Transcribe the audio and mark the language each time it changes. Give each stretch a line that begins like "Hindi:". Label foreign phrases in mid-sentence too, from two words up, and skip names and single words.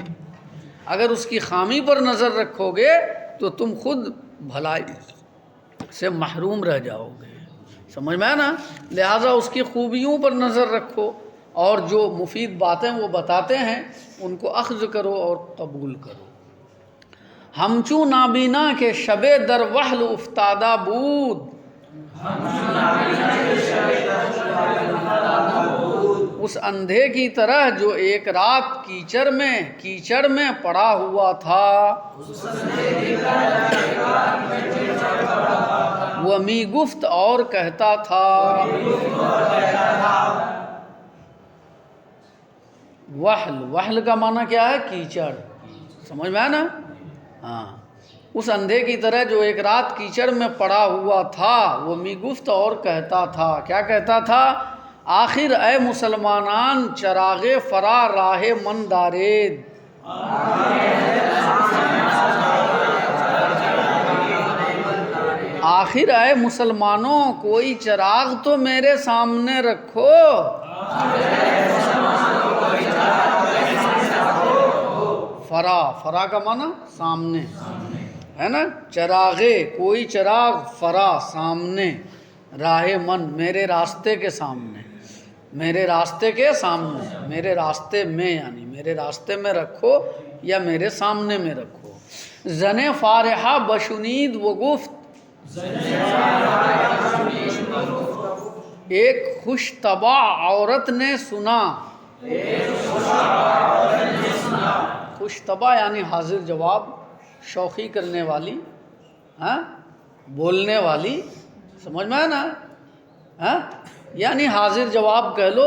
Urdu: اگر اس کی خامی پر نظر رکھو گے تو تم خود بھلائی سے محروم رہ جاؤ گے، سمجھ میں آیا نا، لہٰذا اس کی خوبیوں پر نظر رکھو، اور جو مفید باتیں وہ بتاتے ہیں ان کو اخذ کرو اور قبول کرو۔
Persian: ہمچو نابینا کے شب در وحل افتادہ بود،
Urdu: اس اندھے کی طرح جو ایک رات کیچڑ میں پڑا ہوا تھا، وہ
Persian: می گفت
Urdu: اور کہتا تھا۔ وحل کا معنی کیا ہے؟ کیچڑ، سمجھ میں آیا نا، ہاں، اس اندھے کی طرح جو ایک رات کیچڑ میں پڑا ہوا تھا، وہ
Persian: می گفت
Urdu: اور کہتا تھا، کیا کہتا تھا؟
Persian: آخر اے مسلمانان چراغ فرا راہ من دارید،
Urdu: آخر اے مسلمانوں کوئی چراغ تو میرے سامنے رکھو، فرا کا معنی سامنے ہے نا، چراغے کوئی چراغ، فرا سامنے،
Persian: راہ من
Urdu: میرے راستے کے سامنے، میرے راستے کے سامنے، میرے راستے میں، یعنی میرے راستے میں رکھو یا میرے سامنے میں رکھو۔
Persian: زن فارحہ بشنید و گفت،
Urdu: ایک خوش طبع عورت نے سنا، خوش طبع یعنی حاضر جواب، شوخی کرنے والی، ہاں، بولنے والی، سمجھ میں آیا نا، یعنی حاضر جواب کہہ لو۔